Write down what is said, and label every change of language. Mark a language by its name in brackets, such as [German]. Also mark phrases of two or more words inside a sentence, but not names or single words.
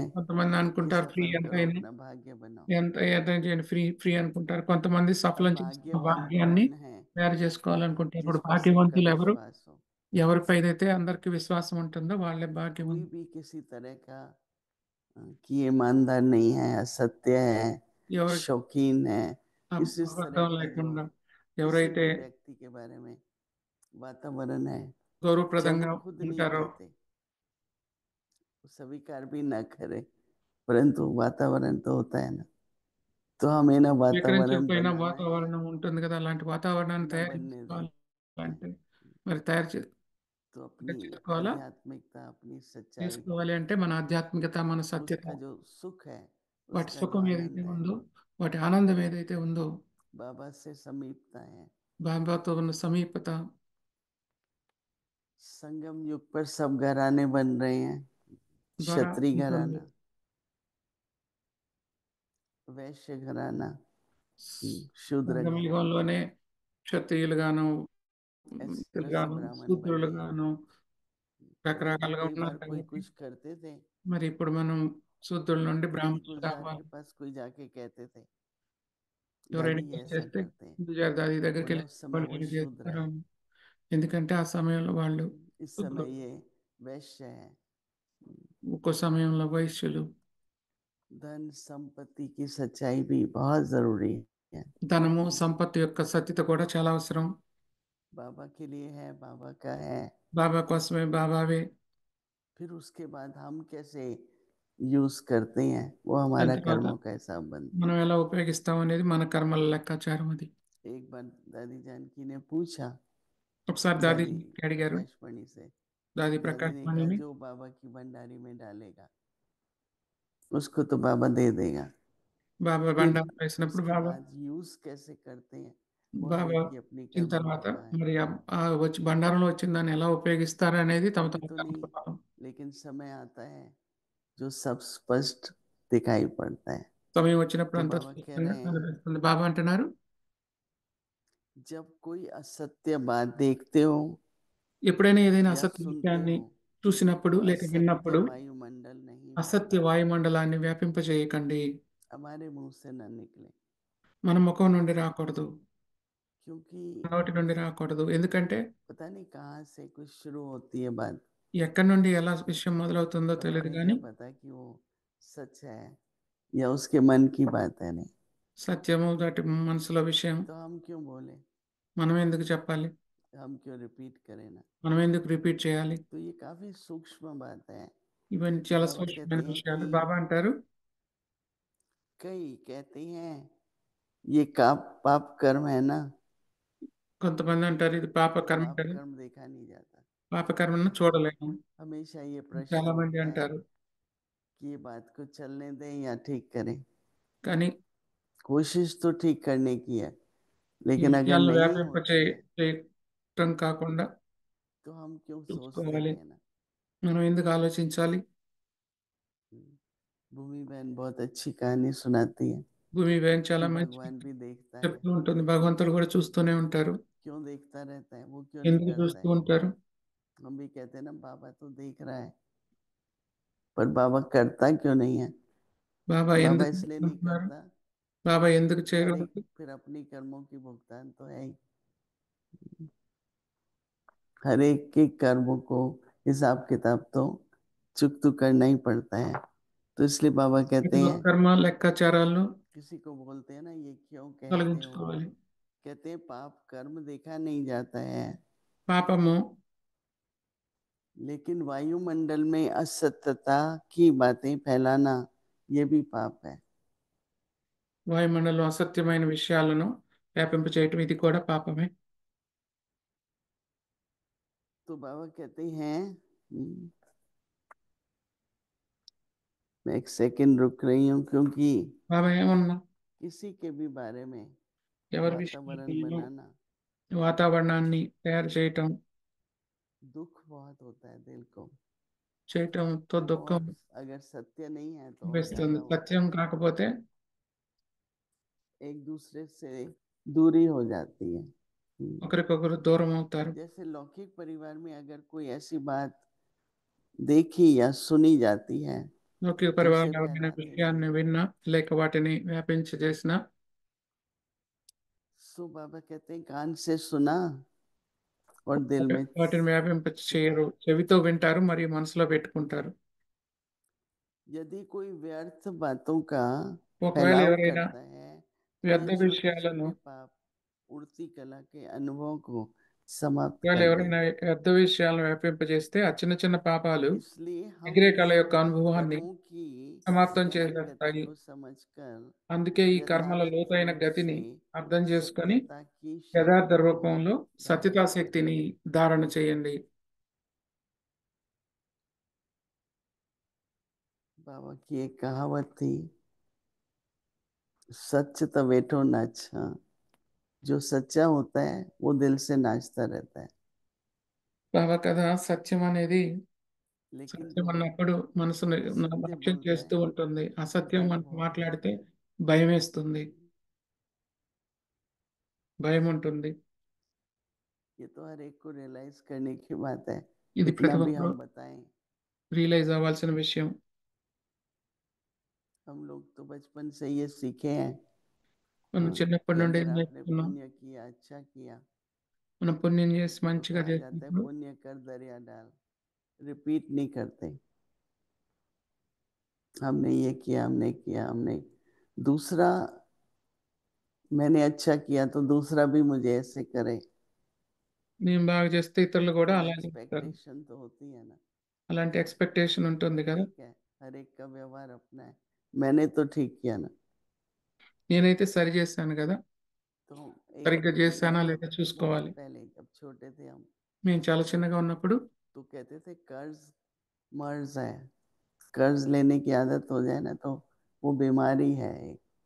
[Telugu] కొంతమంది [Hindi] कि [Telugu] అనుకుంటారు ఫ్రీ [Hindi] सफल [Telugu] ఎంత [Hindi] करो, [Telugu] అయింది, [Hindi] अपना भाग्य बनाओ। [Telugu] ఎంత ఎంత చేయండి [English] free free [Telugu] అనుకుంటారు. కొంతమంది [Hindi] अब [Telugu] సఫలం చేసుకున్న [Hindi] भाग्यवान [Telugu] భాగ్యాన్ని [Hindi] कौन है [Telugu] తయారు చేసుకోవాలనుకుంటారు. [Hindi] जिस [Telugu] ఇప్పుడు [Hindi] पर सबका [Telugu] భాగ్యవంతులు ఎవరు? [Hindi] विश्वास हो। [Telugu] ఎవరిపైనైతే అందరికి విశ్వాసం ఉంటుందో వాళ్ళే [Hindi] कोई [Telugu] భాగ్యవంతులు. [Hindi] भी किसी तरह का कि ये ईमानदार नहीं है, असत्य है, [Telugu] ఎవరికి [Hindi] शौकीन है, इस तरह [Telugu] అబద్ధం [Hindi] का जो [Telugu] లేకుండా [Hindi] किसी [Telugu] ఎవరైతే [Hindi] भी व्यक्ति के बारे में वातावरण है, चाहे वो [Telugu] గౌరవప్రదంగా [Hindi] खुद नहीं [Telugu] ఉంటారో, [Hindi] कहते, वो स्वीकार भी ना करे, परंतु वातावरण तो होता है ना। तो हमें ना वातावरण [Telugu] స్వీకరించకపోయినా [Hindi] बनाना है, [Telugu] వాతావరణం ఉంటుంది కదా, అలాంటి వాతావరణాన్ని [Hindi] ना [Telugu] తయారు [Hindi] बनने देना है। [Telugu] చేసుకోవాలంటే మరి తయారు [Hindi] तो [Telugu] అంటే [Hindi] अपनी [Telugu] చేసుకోవాలా? [Hindi] आध्यात्मिकता, अपनी सच्चाई, [Telugu] చేసుకోవాలి అంటే మన ఆధ్యాత్మికత, మన సత్యత, [Hindi] उसका जो सुख है, [Telugu] వాటి [Hindi] उसका जो [Telugu] సుఖం ఏదైతే [Hindi] आनंद है, [Telugu] ఉందో, వాటి ఆనందం ఏదైతే ఉందో, [Hindi] बाबा से समीपता है। [Telugu] బాబాతో ఉన్న సమీపత, [Hindi] संगम युग पर सब घराने बन रहे हैं, [Telugu] ద్వారా [Hindi] क्षत्रिय [Telugu] ఉంటుంది. [Hindi] घराना, वैश्य घराना, शूद्र घराना, [Telugu] సంగమయుగంలోనే క్షత్రియులుగాను, [Hindi] ऐसे [Telugu] గాను, [Hindi] ब्राह्मण बने हैं। [Telugu] శూద్రులుగాను [Hindi] पहले तो [Telugu] రకరకాలుగా [Hindi] कई [Telugu] ఉన్నారు [Hindi] बार कोई [Telugu] కాబట్టి [Hindi] कुछ करते थे, [Telugu] మరి ఇప్పుడు మనం శూద్రుల నుండి [Hindi] दादी [Telugu] బ్రాహ్మణులు [Hindi] गुलजार के [Telugu] కావాలి. [Hindi] पास कोई जाके कहते थे, [Telugu] ఎవరైనా [Hindi] दादी [Telugu] హెల్ప్ [Hindi] ऐसा [Telugu] చేస్తే [Hindi] करते हैं, [Telugu] గురుజారి దాది దగ్గరికి [Hindi] बोला [Telugu] వెళ్ళి [Hindi] उस समय [Telugu] వాళ్ళు [Hindi] वो [Telugu] హెల్ప్ [Hindi] शूद्र [Telugu] చేస్తారు [Hindi] है, [Telugu] అని. ఎందుకంటే ఆ సమయంలో వాళ్ళు [Hindi] इस समय [Telugu] శూద్రులు, [Hindi] ये वैश्य है। [Telugu] ఒక్కో సమయంలో వైశ్యులు. [Hindi] धन संपत्ति की सच्चाई भी बहुत जरूरी है। [Telugu] ధనము సంపత్తి యొక్క సత్యత కూడా చాలా అవసరం. [Hindi] बाबा के लिए है, बाबा का है, [Telugu] బాబా కోసమే, బాబావే. [Hindi] फिर उसके बाद हम कैसे यूज करते हैं वो [Telugu] దాని [Hindi] हमारा [Telugu] తర్వాత [Hindi] कर्मों का हिसाब बनता [Telugu] మనం [Hindi] है। [Telugu] ఎలా ఉపయోగిస్తాం అనేది మన కర్మల లెక్కాచారం అది. [Hindi] एक बार दादी जानकी ने पूछा, [Telugu] ఒకసారి దాది [Hindi] दादी [Telugu] అడిగారు, [Hindi] प्रकाश मणि से, [Telugu] దాది [Hindi] दादी [Telugu] ప్రకాష్ [Hindi] ने कहा [Telugu] మణిని, [Hindi] जो बाबा की भंडारी में डालेगा उसको तो बाबा दे देगा, [Telugu] బాబా [Hindi] फिर [Telugu] బండారం వేసినప్పుడు [Hindi] उसके [Telugu] బాబా, [Hindi] बाद यूज कैसे करते हैं वो हर [Telugu] బాబా [Hindi] एक की अपनी [Telugu] వచ్చిన [Hindi] कर्म [Telugu] తర్వాత [Hindi] लिखा है। [Telugu] మరి ఆ వచ్చి బండారంలో వచ్చిన దాన్ని ఎలా ఉపయోగిస్తారు అనేది తమ [Hindi] अभी [Telugu] తమ [Hindi] तो नहीं, [Telugu] కర్మఫలం. [Hindi] लेकिन समय आता है जो सब स्पष्ट दिखाई पड़ता है। [Telugu] సమయం వచ్చినప్పుడు [Hindi] तो [Telugu] అంతా [Hindi] बाबा कह [Telugu] స్పష్టంగా [Hindi] रहे हैं, [Telugu] కనిపిస్తుంది. బాబా అంటున్నారు, [Hindi] जब कोई असत्य बात देखते हो [Telugu] ఎప్పుడైనా ఏదైనా [Hindi] या [Telugu] అసత్య [Hindi] सुनते [Telugu] విషయాన్ని [Hindi] हो [Telugu] చూసినప్పుడు [Hindi] तो [Telugu] లేక [Hindi] असत्य [Telugu] విన్నప్పుడు [Hindi] वायुमंडल नहीं [Telugu] అసత్య [Hindi] फैलाना, [Telugu] వాయుమండలాన్ని వ్యాపింపజేయకండి. [Hindi] हमारे मुंह से न निकले, [Telugu] మన ముఖం నుండి రాకూడదు, [Hindi] क्योंकि [Telugu] నోటి నుండి రాకూడదు. ఎందుకంటే [Hindi] पता नहीं कहाँ से कुछ शुरू होती है बात। [Telugu] ఎక్కడి నుండి ఎలా విషయం మొదలవుతుందో [Hindi] तो [Telugu] తెలియదు [Hindi] हमें क्या [Telugu] కానీ [Hindi] पता कि वो सच है या उसके मन की बात है। नहीं [Telugu] సత్యము దాటి మనసులో విషయం [Hindi] तो हम क्यों बोले, [Telugu] మనం ఎందుకు చెప్పాలి, [Hindi] हम क्यों रिपीट करें ना। [Telugu] మనం ఎందుకు రిపీట్ చేయాలి? [Hindi] तो ये काफी सूक्ष्म बात है। [Telugu] ఇవన్నీ చాలా [Hindi] बाबा कहते [Telugu] సూక్ష్మమైన [Hindi] हैं कि [Telugu] విషయాలు. బాబా అంటారు, [Hindi] कई कहते हैं ये पाप कर्म है ना, [Telugu] కొంతమంది అంటారు ఇది పాప [Hindi] तो [Telugu] కర్మ [Hindi] पाप [Telugu] కదా, [Hindi] कर्म देखा नहीं जाता। [Telugu] పాప కర్మను చూడలేము. [Hindi] हमेशा ये प्रश्न [Telugu] చాలా మంది [Hindi] उठता है [Telugu] అంటారు. [Hindi] कि ये बात को चलने दें या ठीक करें। [Telugu] కానీ [Hindi] कोशिश तो ठीक करने की है, [Telugu] ఈ [Hindi] लेकिन अगर [Telugu] విషయాలను [Hindi] नहीं होती है [Telugu] చేయటం కాకుండా [Hindi] तो हम क्यों सोचते [Telugu] చూసుకోవాలి. [Hindi] हैं ना। [Telugu] మనం ఎందుకు ఆలోచించాలి? [Hindi] भूमि बहन बहुत अच्छी कहानी सुनाती है [Telugu] భూమి వేయం చాలా [Hindi] कि [Telugu] మంచి [Hindi] भगवान भी देखता है, [Telugu] చెప్తూ ఉంటుంది. భగవంతుడు కూడా చూస్తూనే ఉంటారు. [Hindi] क्यों देखता रहता है, वो क्यों नहीं [Telugu] ఎందుకు [Hindi] करता [Telugu] చూస్తూ [Hindi] है। [Telugu] ఉంటారు? [Hindi] हम भी कहते हैं ना बाबा तो देख रहा है, पर बाबा करता क्यों नहीं है। [Telugu] బాబా [Hindi] बाबा [Telugu] ఎందుకు [Hindi] इसलिए नहीं [Telugu] చూస్తున్నారు? [Hindi] करता [Telugu] బాబా ఎందుకు [Hindi] कि हर [Telugu] చేయరు? [Hindi] एक फिर अपनी कर्मों की भुगतान तो है ही, हर एक के कर्मों को हिसाब किताब तो चुक करना ही पड़ता है। तो इसलिए बाबा कहते [Telugu] ప్రతి [Hindi] हैं, [Telugu] ఒక్కర్మ లెక్కాచారాలను [Hindi] किसी को बोलते हैं ना ये क्यों कहते हो, [Telugu] తొలగించుకోవాలి. [Hindi] कहते हैं पाप कर्म देखा नहीं जाता है, [Telugu] పాపము, [Hindi] लेकिन वायुमंडल में असत्यता की बातें फैलाना ये भी पाप है। [Telugu] వాయుమండలం అసత్యమైన విషయాలను వ్యాపింపచేయటం ఇది కూడా పాపమే. [Hindi] तो बाबा कहते हैं मैं एक सेकंड रुक रही हूँ क्योंकि [Telugu] బాబా ఏమన్నా [Hindi] किसी के भी बारे में [Telugu] ఎవరి [Hindi] वातावरण [Telugu] విషయంలో [Hindi] बनाना [Telugu] వాతావరణాన్ని తయారు [Hindi] दुख बहुत होता है दिल को, [Telugu] చేయటంతో దుఃఖం [Hindi] और अगर सत्य नहीं है तो और [Telugu] వేస్తుంది. [Hindi] ज्यादा होता [Telugu] సత్యం [Hindi] है। [Telugu] కాకపోతే [Hindi] एक दूसरे से दूरी हो जाती है। [Telugu] ఒకరికొకరు దూరం అవుతారు. [Hindi] जैसे लौकिक परिवार में अगर कोई ऐसी बात देखी या सुनी जाती है [Telugu] లౌకిక [Hindi] तो उसे [Telugu] పరివారంలో ఎవరైనా [Hindi] फैलाते नहीं [Telugu] విషయాన్ని [Hindi] है। [Telugu] విన్నా లేక వాటిని వ్యాపించజేసినా [Hindi] सो बाबा कहते हैं कान से सुना और दिल में [Telugu] వాటిని వ్యాపింప చేయరు. చెవితో వింటారు మరియు మనసులో పెట్టుకుంటారు. [Hindi] यदि कोई व्यर्थ बातों का [Telugu] ఒకవేళ [Hindi] फैलाव [Telugu] ఎవరైనా [Hindi] करता है तो [Telugu] వ్యర్థ [Hindi] ये छोटे [Telugu] విషయాలను [Hindi] छोटे पाप उड़ती कला के अनुभव को समाप्त [Telugu] ఒకవేళ [Hindi] कर [Telugu] ఎవరైనా [Hindi] देते। [Telugu] వ్యర్థ విషయాలను వ్యాపింపజేస్తే ఆ చిన్న చిన్న పాపాలు [Hindi] इसलिए हम [Telugu] ఎగిరే కళ [Hindi] इन [Telugu] యొక్క అనుభవాన్ని [Hindi] कर्मों की [Telugu] సమాప్తం [Hindi] गहन गति [Telugu] చేసేస్తాయి. [Hindi] को समझकर [Telugu] అందుకే ఈ కర్మల [Hindi] यथार्थ [Telugu] లోతైన [Hindi] रूप [Telugu] గతిని [Hindi] से [Telugu] అర్థం చేసుకొని [Hindi] सत्यता की [Telugu] యథార్థ [Hindi] शक्ति को [Telugu] రూపంలో [Hindi] धारण [Telugu] సత్యతా [Hindi] करें। [Telugu] శక్తిని ధారణ చేయండి. [Hindi] बाबा की एक कहावत थी, [Sindhi] सच तो वेठो नाच। [Hindi] हाँ, जो सच्चा होता है वो दिल से नाचता रहता है, [Telugu] బాబా కదా సత్యం అనేది [Hindi] लेकिन [Telugu] సత్యం [Hindi] जो [Telugu] అన్నప్పుడు మనసును [Hindi] असत्य [Telugu] నాట్యం [Hindi] बोलता [Telugu] చేస్తూ [Hindi] है [Telugu] ఉంటుంది. అసత్యం [Hindi] डर [Telugu] మనకు [Hindi] बहुत [Telugu] మాట్లాడితే [Hindi] लगता है। [Telugu] భయం వేస్తుంది, భయం ఉంటుంది. [Hindi] ये तो हर एक को रियलाइज करने की बात है, [Telugu] ఇది [Hindi] कितना [Telugu] ప్రతి [Hindi] भी [Telugu] ఒక్కరు [Hindi] हम बताएं। [Telugu] రియలైజ్ అవ్వాల్సిన విషయం. [Hindi] हम लोग तो बचपन से ये सीखे हैं, [Telugu] మనం [Hindi] हाँ, [Telugu] చిన్నప్పటి [Hindi] कि [Telugu] నుండి [Hindi] अगर [Telugu] ఏం [Hindi] आपने [Telugu] నేర్చుకున్నాం, [Hindi] पुण्य किया, अच्छा किया, [Telugu] మనం పుణ్యం చేసి [Hindi] तो [Telugu] మంచిగా [Hindi] कहा जाता है [Telugu] చేసినప్పుడు [Hindi] पुण्य कर दरिया डाल, रिपीट नहीं करते। हमने ये किया, हमने किया, हमने दूसरा, मैंने अच्छा किया तो दूसरा भी मुझे ऐसे करे, [Telugu] నేను బాగా చేస్తే ఇతరులు కూడా [Hindi] ये [Telugu] అలాగే చేస్తారు. [Hindi] एक्सपेक्टेशन तो होती है ना। [Telugu] అలాంటి ఎక్స్పెక్టేషన్ ఉంటుంది కదా. [Hindi] ठीक है, हर एक का व्यवहार अपना है, मैंने तो ठीक किया ना। [Telugu] నేనైతే సరి చేశాను కదా, [Hindi] तो एक [Telugu] సరిగ్గా చేశానా [Hindi] बाबा [Telugu] లేదా [Hindi] बहुत [Telugu] చూసుకోవాలి. [Hindi] पहले जब छोटे थे हम, [Telugu] మేము చాలా చిన్నగా ఉన్నప్పుడు [Hindi] तो कहते थे कर्ज मर्ज है, कर्ज लेने की आदत हो जाए ना तो वो बीमारी है एक।